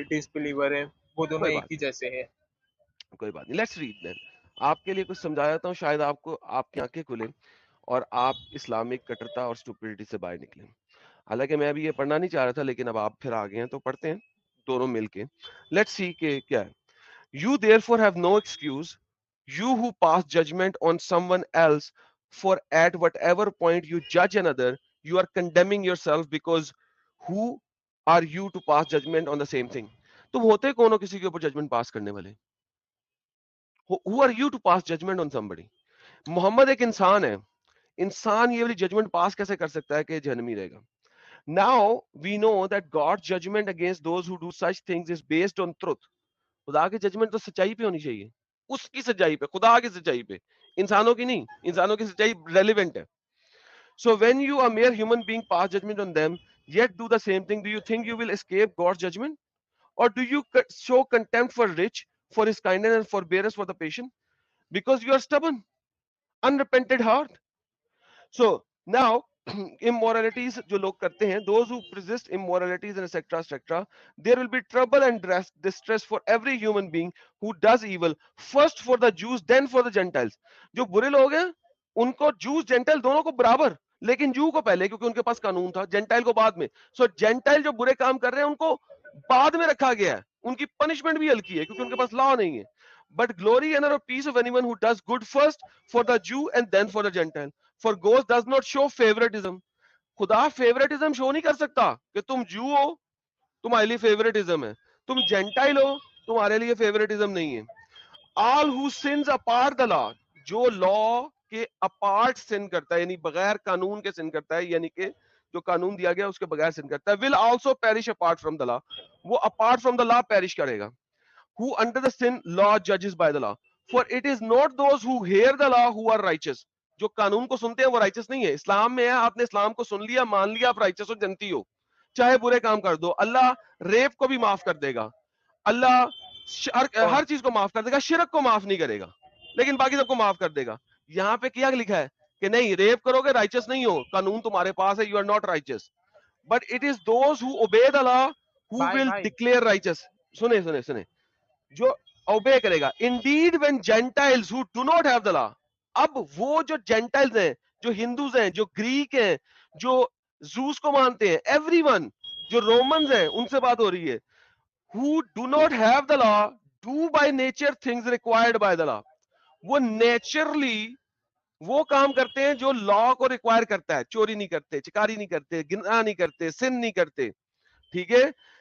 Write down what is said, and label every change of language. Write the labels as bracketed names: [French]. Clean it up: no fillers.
[Hindi] Disbeliever है, वो दोनों कोई एक बात ही जैसे हैं। कोई बात नहीं। [English] Let's read then. [Hindi] आपके लिए कुछ समझा देता हूँ, शायद आपको आपकी आंखें खुले और आप इस्लामिक कट्टरता और स्टुपिडिटी से बाहर निकलें। हालाँकि मैं अभी ये पढ़ना नहीं चाह रहा था, लेकिन अब आप फिर आ गए हैं तो पढ़ते हैं, दोनों मिलके। [English] let's see [Hindi] कि क्या है। [English] You therefore have no excuse, you who pass judgment on someone else, for at whatever point you judge another, you are condemning yourself, because who are you to pass judgment on the same thing? [Hindi] तुम होते कौन हो किसी के ऊपर judgement पास करने वाले? [English] Who are you to pass judgment on somebody? [Hindi] Mohammad एक इंसान है, इंसान ये वाली जजमेंट पास कैसे कर सकता है कि जहन्नमी रहेगा? [English] Now we know that God's judgment against those who do such things is based on truth. [Hindi] खुदा की जजमेंट तो सच्चाई पे होनी चाहिए, उसकी सच्चाई पे, खुदा की सच्चाई पे, इंसानों की नहीं। इंसानों की सच्चाई रेलिवेंट है। [English] So when you are mere human being pass judgment on them, yet do the same thing, do you think you will escape God's judgment? Or do you show contempt for rich, for his kindness and forbearance for the patient? Because you are stubborn, unrepented heart. So now immoralities [Hindi] जो लोग करते हैं, [English] those who persist immoralities and etc., there will be trouble and distress for every human being who does evil, first for the Jews then for the Gentiles. [Hindi] जो बुरे लोग हैं उनको Jews Gentile दोनों को बराबर, लेकिन Jew को पहले क्योंकि उनके पास कानून था, Gentile को बाद में. So Gentile जो बुरे काम कर रहे हैं उनको बाद में रखा गया है, उनकी पनिशमेंट भी हल्की है क्योंकि उनके पास लॉ नहीं है. [English] But glory and honor peace of anyone who does good first for the Jew and then for the Gentile. For God does not show favoritism. [Hindi] खुदा फेवरेटिज्म शो नहीं कर सकता कि तुम जू हो तुम्हारे लिए फेवरेटिज्म है, तुम जेंटाइल हो तुम्हारे लिए फेवरेटिज्म नहीं है. [English] All who sins apart the law, [Hindi] जो लॉ के अपार्ट सिन करता है यानी बगैर कानून के सिन करता है, यानी कि जो कानून दिया गया उसके बगैर सिन करता है, [English] will also perish apart from the law. वो apart from the law perish करेगा. Who under the sin law judges by the law. For it is not those who hear the law who are righteous. [Hindi] जो कानून को सुनते हैं वो righteous नहीं है. इस्लाम में है, आपने इस्लाम को सुन लिया, मान लिया, आप righteous हो, जनती हो, चाहे बुरे काम कर दो. अल्लाह रेप को भी माफ कर देगा, अल्लाह हर चीज को माफ कर देगा, शिरक को माफ नहीं करेगा, लेकिन बाकी सबको माफ कर देगा. यहाँ पे क्या लिखा है कि नहीं, रेप करोगे राइचस नहीं हो, कानून तुम्हारे पास है, [English] You are not righteous. But it is those who obey the law who will declare righteous. [Hindi] सुने सुने सुने, जो ओबे करेगा. [English] Indeed when gentiles who do not have the law. [Hindi] अब वो जो जेंटाइल्स हैं, जो हिंदूज हैं, जो ग्रीक हैं, जो जूस को मानते हैं, एवरीवन, जो रोमन्स हैं, उनसे बात हो रही है. [English] who do not have the law do by nature things required by the law. [Hindi] वो नेचुरली वो काम करते हैं जो लॉ को रिक्वायर करता है. चोरी नहीं करते, चिकारी नहीं करते, गिना नहीं करते, सिन नहीं करते, ठीक है.